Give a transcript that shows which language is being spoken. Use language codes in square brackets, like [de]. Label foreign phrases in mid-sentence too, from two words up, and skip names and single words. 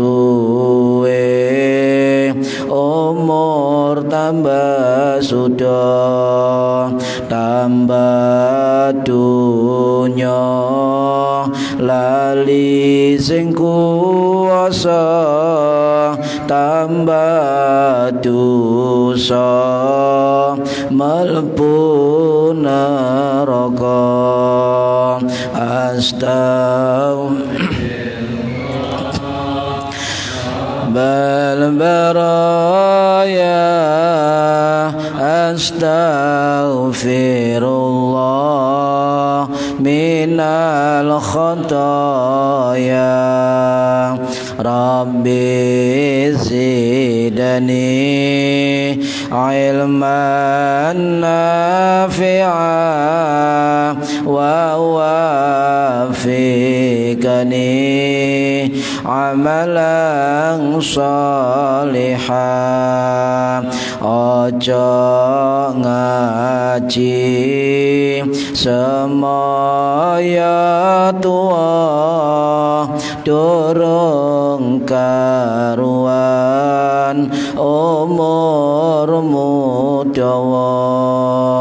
[jv] suwe umur tambah sudah, tambah dunya lali sing kuwasa, tambah dosa mlebu neraka. Bal baraya. [ar] أستغفر الله من الخطايا. رب زدني علما نافعا ووفقني عملا صالحا. [jv] Ojo ngaji semaya tua, durung karuan umurmu dawa.